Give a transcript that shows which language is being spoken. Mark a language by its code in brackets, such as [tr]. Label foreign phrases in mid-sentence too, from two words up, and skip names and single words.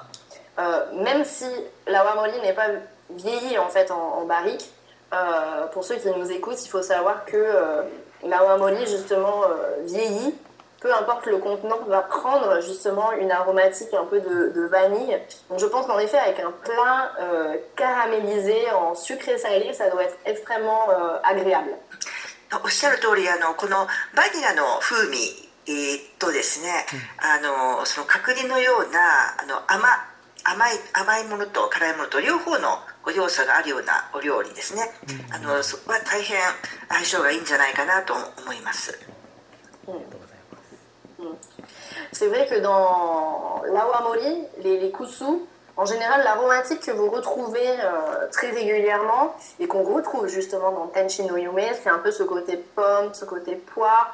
[fr] Même si la wamoli n'est pas vieillie en fait en barrique, pour ceux qui nous écoutent, il faut savoir que la wamoli justement vieillit. Peu importe le contenant, va prendre justement une aromatique un peu de vanille. Donc je pense qu'en effet, avec un plat caramélisé en sucré salé, ça doit être extrêmement agréable. [ja] おっしゃる通り、このバニラの風味とですね、その角煮のような甘いものと辛いものと両方の要素があるようなお料理ですね。そこは大変相性がいいんじゃないかなと思います。 [fr] C'est vrai que dans l'awamori, les kusu, en général, l'aromatique que vous retrouvez très régulièrement et qu'on retrouve justement dans Tenshi no Yume, c'est un peu ce côté pomme, ce côté poire.